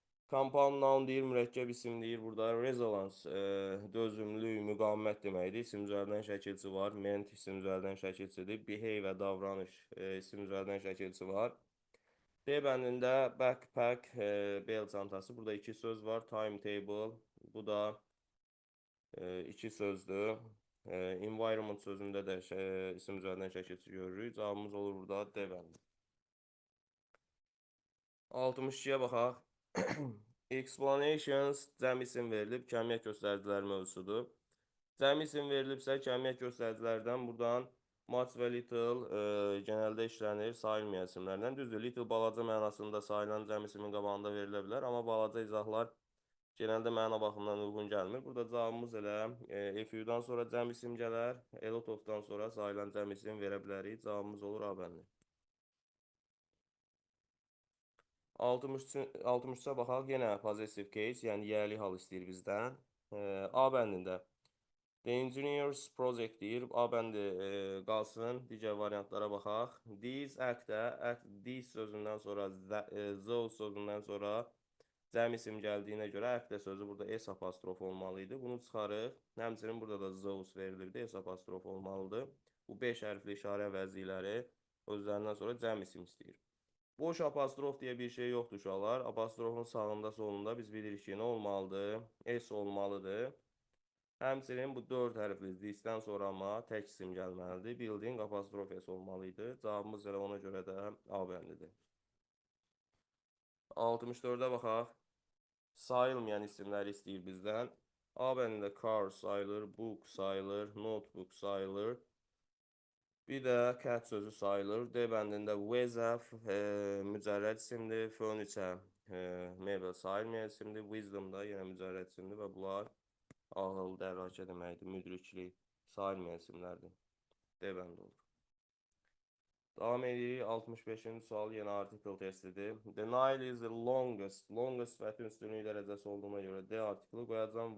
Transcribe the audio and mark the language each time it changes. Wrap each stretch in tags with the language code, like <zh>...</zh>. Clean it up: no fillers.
<az>Compound noun deyir, mürəkkəb isim deyir. Burada resonance, dözümlülük, müqavimət deməkdir. İsim üzərindən şəkilçi var. Ment isim üzərindən şəkilçidir. Behave, davranış isim üzərindən şəkilçi var. D bəndində backpack, bel çantası. Burada iki söz var. Timetable, bu da iki sözdür. Environment sözündə də isim üzərindən şəkilçi görürük. Cavabımız olur burada D bəndi. 62-yə baxaq. Explanations cəm isim verilib, kəmiyyət göstəriciləri mövzusudur. Cəm isim verilibsə, kəmiyyət göstəricilərdən buradan much və little genəldə işlənir sayılmayan isimlərdən. Düzdür, little balaca mənasında sayılan cəm isimin qabağında verilə bilər, amma balaca izahlar genəldə məna baxımından uyğun gəlmir. Burada cavabımız elə FU-dan sonra cəm isim gələr, a lot of-dan sonra sayılan cəm isim verə bilərik. Cavabımız olur A bəndi. 63-ə baxaq, yenə possessive case, yəni yəli hal istəyir bizdən. A bəndində</az> <en>The Engineers Project</en> <az>deyir, A bəndi qalsın, digər variantlara baxaq. These act-ə, these sözündən sonra, those sözündən sonra cəm isim gəldiyinə görə act sözü burada S apostrof olmalı idi. Bunu çıxarıq. Həmçinin burada da those verilirdi, S apostrof olmalıdır. Bu 5 hərfli işarə vəziləri özlərindən sonra cəm isim istəyir. Boş apostrof deyə bir şey yoxdur uşaqlar. Apostrofun sağında solunda biz bilirik ki, nə olmalıdır? S olmalıdır. Həmçinin bu 4 hərfli this-dən sonra amma tək isim gəlməlidir. Building apostrof S olmalıydı. Cavabımız elə ona görə də A bəndidir. 64-ə baxaq. Sayılmayan isimləri istəyir bizdən. A bənində car sayılır, book sayılır, notebook sayılır. Bir də cat sözü sayılır. D bəndində weather mücərrəd isimdir. Furniture mebel sayılmayan isimdir. Wisdom da yenə mücərrəd isimdir və bunlar ağıl, dərrakə deməkdir. Müdriklik sayılmayan isimlərdir. D bəndi olur. Davam edirik. 65-ci sual yenə article testidir.</az> <en>The Nile is the longest.</en> <az>Longest sifətin üstünlük dərəcəsi olduğuna görə D artiklı qoyacağım.</az>